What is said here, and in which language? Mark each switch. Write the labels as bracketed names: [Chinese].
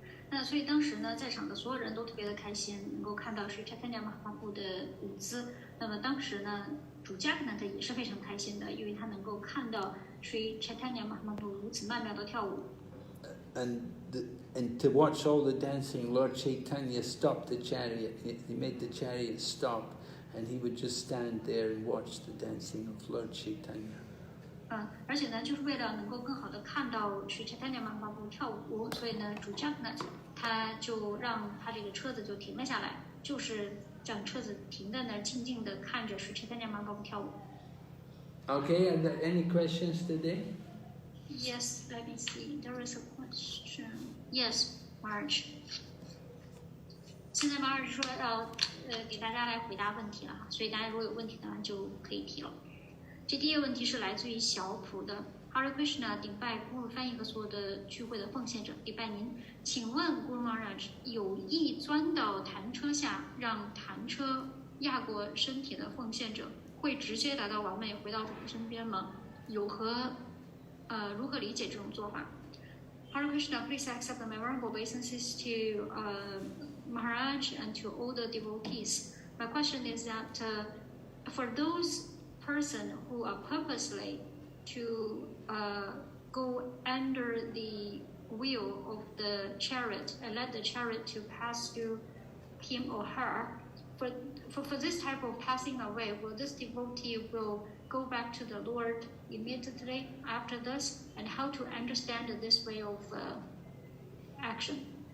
[Chinese] 那所以当时呢，在场的所有人都特别的开心，能够看到Sri Chaitanya Mahaprabhu的舞姿。那么当时呢，主Jagannath也是非常开心的，因为他能够看到Sri Chaitanya Mahaprabhu如此曼妙的跳舞。 [English] And to watch all the dancing, Lord Caitanya stopped the chariot. He made the chariot stop, and he would just stand there and watch the dancing of Lord Caitanya. [Chinese] 而且呢，就是为了能够更好的看到Sri Chaitanya Mahaprabhu跳舞，所以呢，主Jagannath他就让他这个车子就停了下来，就是让车子停在那儿，静静的看着Sri Chaitanya Mahaprabhu跳舞。 [English] Okay, are there any questions today? Yes, let me see. There is a question. Yes, Marge. [Chinese] 现在Marge说要给大家来回答问题了哈，所以大家如果有问题的话就可以提了。这第一个问题是来自于小普的 Hare Krishna 顶拜 Guru 翻译和所有的聚会的奉献者，礼拜您。请问 Guru Maharaj 有意钻到弹车下，让弹车压过身体的奉献者，会直接达到完美回到主的身边吗？如何理解这种做法？ [English] Hare Krishna, please accept my venerable obeisances to Maharaj and to all the devotees. My question is that for those person who are purposely to go under the wheel of the chariot and let the chariot to pass through him or her, for this type of passing away, will this devotee will go back to the Lord immediately after this, and how to understand this way of action?